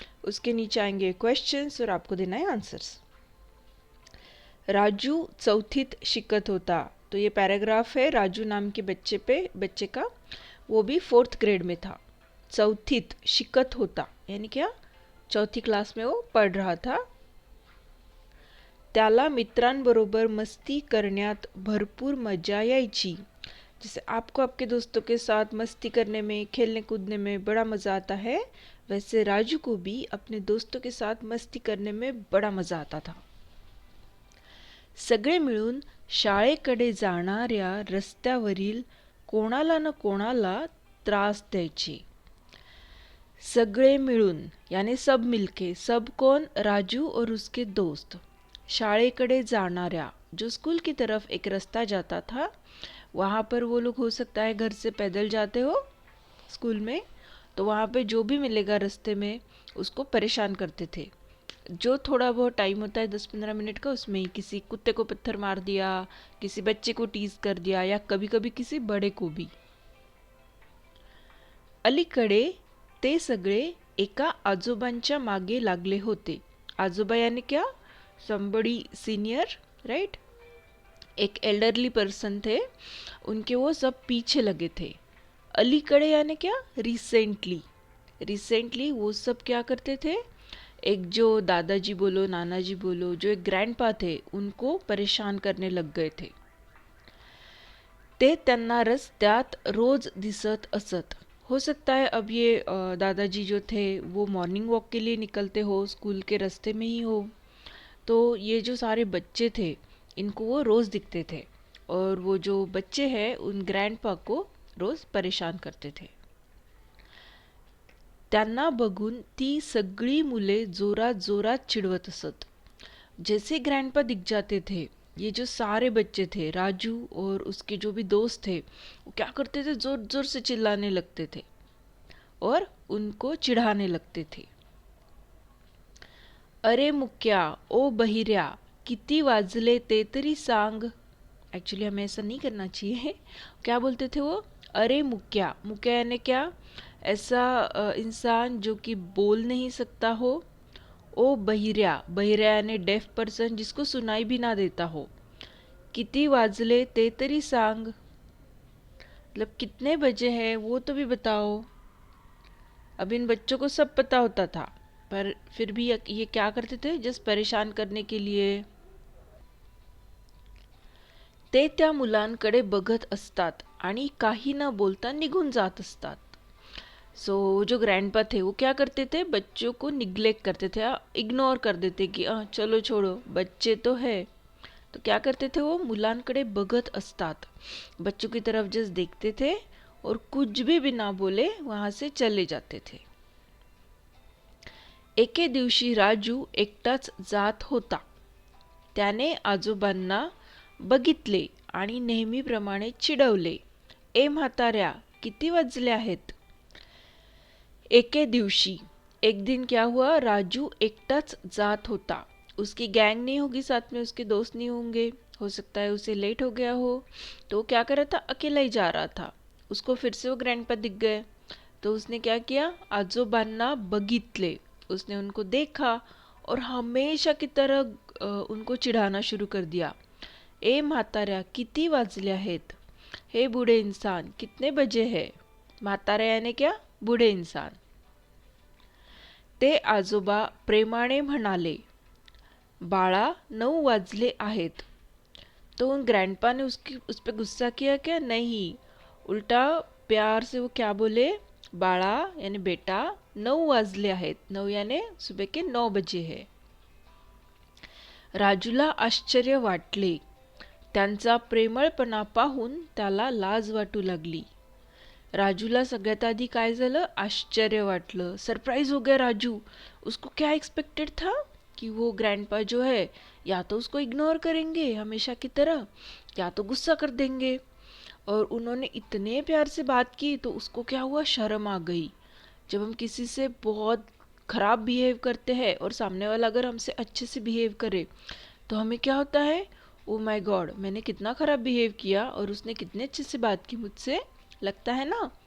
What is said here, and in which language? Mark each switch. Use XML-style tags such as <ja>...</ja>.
<hi>उसके नीचे आएंगे क्वेश्चंस और आपको देना है आंसर्स.</hi> <mr>राजू चौथीत शिकत होता.</mr> <hi>तो ये पैराग्राफ है राजू नाम के बच्चे का, वो भी 4th ग्रेड में था.</hi> <mr>चौथीत शिकत होता</mr> <hi>यानी क्या, चौथी क्लास में वो पढ़ रहा था.</hi> <mr>त्याला मित्रांबरोबर मस्ती करण्यात भरपूर मजा यायची.</mr> <hi>जैसे आपको आपके दोस्तों के साथ मस्ती करने में, खेलने कूदने में बड़ा मज़ा आता है, वैसे राजू को भी अपने दोस्तों के साथ मस्ती करने में बड़ा मज़ा आता था.</hi> <mr>सगळे मिळून शाळेकडे जाणाऱ्या रस्त्यावरील कोणाला न कोणाला त्रास द्यायचे. सगळे मिळून</mr> <hi>यानी सब मिलके, सब कौन, राजू और उसके दोस्त.</hi> <mr>शाळेकडे जाणाऱ्या,</mr> <hi>जो स्कूल की तरफ एक रास्ता जाता था, वहाँ पर वो लोग हो सकता है घर से पैदल जाते हो स्कूल में, तो वहाँ पे जो भी मिलेगा रास्ते में उसको परेशान करते थे. जो थोड़ा बहुत टाइम होता है 10-15 मिनट का, उसमें ही किसी कुत्ते को पत्थर मार दिया, किसी बच्चे को टीज कर दिया, या कभी कभी किसी बड़े को भी.</hi> <mr>अलीकडे ते सगळे एका आजोबांच्या मागे लागले होते.</mr> <hi>आजोबा यानी क्या, somebody सीनियर, राइट. एक एल्डरली पर्सन थे, उनके वो सब पीछे लगे थे. अलीकडे यानी क्या, रिसेंटली. रिसेंटली वो सब क्या करते थे, एक जो दादाजी बोलो, नानाजी बोलो, जो एक ग्रैंडपा थे, उनको परेशान करने लग गए थे.</hi> <mr>ते त्यांना रस्त्यात रोज दिसत असत.</mr> <hi>हो सकता है अब ये दादाजी जो थे वो मॉर्निंग वॉक के लिए निकलते हो, स्कूल के रास्ते में ही हो, तो ये जो सारे बच्चे थे इनको वो रोज़ दिखते थे, और वो जो बच्चे हैं उन ग्रैंडपा को रोज़ परेशान करते थे.</hi> <mr>त्यांना बघून ती सगळी मुले जोरात जोरात चिडवत असत.</mr> <hi>जैसे ग्रैंडपा दिख जाते थे, ये जो सारे बच्चे थे, राजू और उसके जो भी दोस्त थे, वो क्या करते थे, जोर जोर से चिल्लाने लगते थे और उनको चिढ़ाने लगते थे.</hi> <mr>अरे मुक्या, ओ बहिऱ्या, किती वाजले ते तरी सांग.</mr> <hi>एक्चुअली हमें ऐसा नहीं करना चाहिए. क्या बोलते थे वो,</hi> <mr>अरे मुक्या.</mr> <hi>मुक्या यानी क्या, ऐसा इंसान जो कि बोल नहीं सकता हो.</hi> <mr>ओ बहिऱ्या,</mr> <hi>बहिऱ्या यानी डेफ पर्सन, जिसको सुनाई भी ना देता हो.</hi> <mr>किती वाजले ते तरी सांग,</mr> <hi>मतलब कितने बजे हैं वो तो भी बताओ. अब इन बच्चों को सब पता होता था, पर फिर भी ये क्या करते थे, जस्ट परेशान करने के लिए.</hi> <mr>ते त्या मुलांकडे बघत असतात आणि काही न बोलता निघून जात असतात.</mr> <hi>सो जो ग्रैंडपा थे वो क्या करते थे, बच्चों को निग्लेक्ट करते थे, इग्नोर कर देते कि चलो छोड़ो, बच्चे तो है. तो क्या करते थे वो,</hi> <mr>मुलांकडे बघत असतात,</mr> <hi>बच्चों की तरफ जस्ट देखते थे और कुछ भी बिना बोले वहाँ से चले जाते थे.</hi> <mr>एके दिवशी राजू एकटाच जात होता. त्याने आजोबांना बघितले आणि नेहमीप्रमाणे चिडवले. ए म्हाताऱ्या, किती वाजले आहेत. एके दिवशी,</mr> <hi>एक दिन क्या हुआ,</hi> <mr>राजू एकटाच जात होता.</mr> <hi>उसकी गैंग नहीं होगी साथ में, उसके दोस्त नहीं होंगे, हो सकता है उसे लेट हो गया हो, तो क्या कर रहा था, अकेला ही जा रहा था. उसको फिर से वो ग्रैंडपा दिख गए, तो उसने क्या किया,</hi> <mr>आजोबांना बघितले,</mr> <hi>उसने उनको देखा और हमेशा की तरह उनको चिढ़ाना शुरू कर दिया.</hi> <mr>ए म्हाताऱ्या, किती वाजले आहेत.</mr> <hi>हे बूढ़े इंसान, कितने बजे है. म्हाताऱ्या यानी क्या, बूढ़े इंसान.</hi> <mr>ते आजोबा प्रेमाने म्हणाले, बाळा 9 वाजले आहेत.</mr> <hi>तो उन ग्रैंडपा ने उस पर गुस्सा किया क्या, नहीं, उल्टा प्यार से वो क्या बोले, बाळा यानी बेटा</hi> <mr>9 वाजले आहेत.</mr> <hi>9 यानी सुबह के 9 बजे है.</hi> <mr>राजूला आश्चर्य वाटले. त्यांचा प्रेमळपणा पाहून त्याला लाज वाटू लागली. राजूला सगळ्यात आधी काय झालं, आश्चर्य वाटलं,</mr> <hi>सरप्राइज हो गया राजू. उसको क्या एक्सपेक्टेड था कि वो ग्रैंडपा जो है या तो उसको इग्नोर करेंगे हमेशा की तरह, या तो गुस्सा कर देंगे. और उन्होंने इतने प्यार से बात की तो उसको क्या हुआ, शर्म आ गई। जब हम किसी से बहुत खराब बिहेव करते हैं और सामने वाला अगर हमसे अच्छे से बिहेव करे तो हमें क्या होता है, ओ माय गॉड, मैंने कितना खराब बिहेव किया और उसने कितने अच्छे से बात की मुझसे, लगता है ना।</hi>